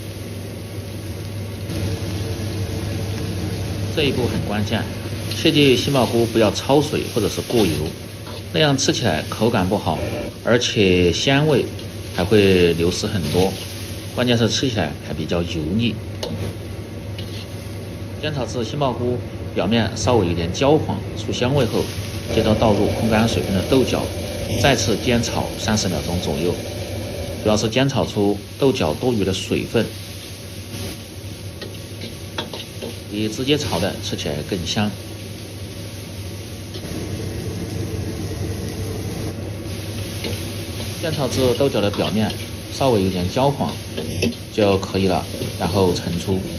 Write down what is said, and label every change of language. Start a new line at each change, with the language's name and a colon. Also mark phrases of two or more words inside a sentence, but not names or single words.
Chinese: 這一步很關鍵，切記杏鮑菇不要焯水或者是過油，那樣吃起來口感不好，而且鮮味還會流失很多，關鍵是吃起來還比較油膩。煎炒至杏鮑菇表面稍微有點焦黃出香味後，接着倒入控干水分的豆角，再次煎炒30秒鐘左右，主要是煎炒出豆角多余的水分，比直接炒的吃起来更香。煎炒至豆角的表面稍微有點焦黄就可以了，然後盛出。